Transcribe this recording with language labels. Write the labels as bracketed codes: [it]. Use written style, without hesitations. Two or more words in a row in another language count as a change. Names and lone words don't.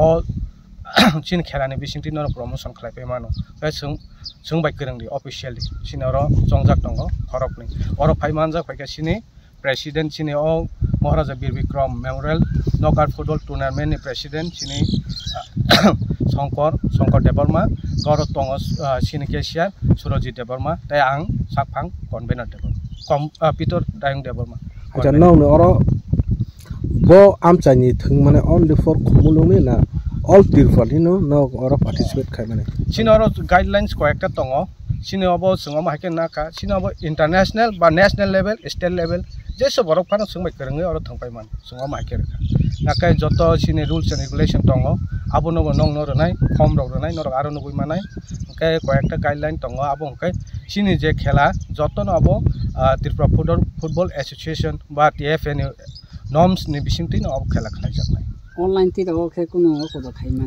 [trp] sin khelani bising tin no promotion khlaipai mano ke sung bai krangdi officially sino ro jongjak tongo khorokni oro phaimanjak phaika sini president sini o Maharaja Bir Bikram Memorial Knockout Football Tournament ni president sini Shankar Debarma goro tongo sini Kesia Surojit Debarma tai ang Sakphang convener Debarma Peter Dayung Debarma acha no oro bo amchani thung mane [en] only for [trp] Khumlung ni na all tirfali no oro participate khai mane sini oro guidelines ko ekta tongo sini obo sungo ma haken naka sini obo international ba [en] national level state level [trp] jeso borok phano sungbai krungai oro thongpai man sungo ma haken nakai joto sini [en] rules and regulation [trp] tongo abo no nong no ronai khom rok ronai norok aro nugui manai kai ko ekta guideline tongo abo kai sini je khela joto no abo Tripura Football Association ba TFN norms ni bisingti no abo khela khlai jaknai online ti dago khe kuno ko khaiman